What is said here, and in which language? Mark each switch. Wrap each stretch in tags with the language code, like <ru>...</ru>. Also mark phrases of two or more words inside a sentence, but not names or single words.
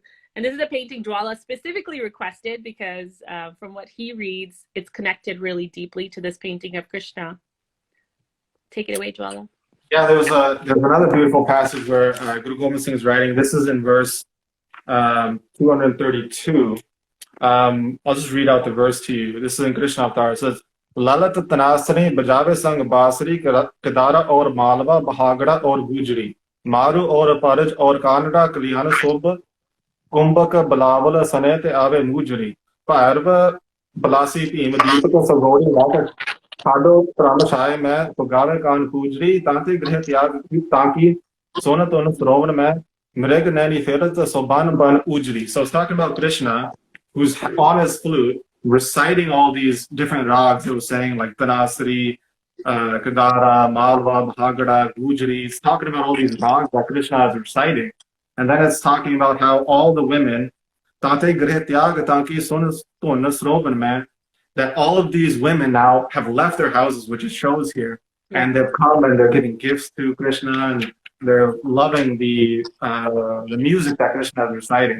<en>And this is a painting Jvala specifically requested because from what he reads, it's connected really deeply to this painting of Krishna. Take it away, Jvala. Yeah, there's another beautiful passage where Guru Gobind Singh is writing. This is in verse 232. I'll just read out the verse to you. This is in Krishna Avatar. It says,</en> <bra>ललत तनासरी बजावे संग बसरी कदारा और मालवा बहागड़ा और गूजरी मारू और परज और कानड़ा कल्याना सोभा कुंभक बलावल सने ते आवे मुजरी भैरव बलासी भीम दीप को सगोरी लाकर खाडो प्राण छाए मैं तो गावे कान पूजरी तांते गृह त्याग ताकि सोन तोन श्रोवन में मृग नैनी फेरत सोबान बन उजरी.</bra> <en>So it's talking about Krishna, who's on his flute reciting all these different rags. It was saying like Tanasri, Kadara, Malwa, Bhagada, Gujri. It's talking about all these rags that Krishna is reciting. And then it's talking about how all the women, that all of these women now have left their houses, which it shows here, and they've come and they're giving gifts to Krishna, and they're loving the music that Krishna is reciting.</en>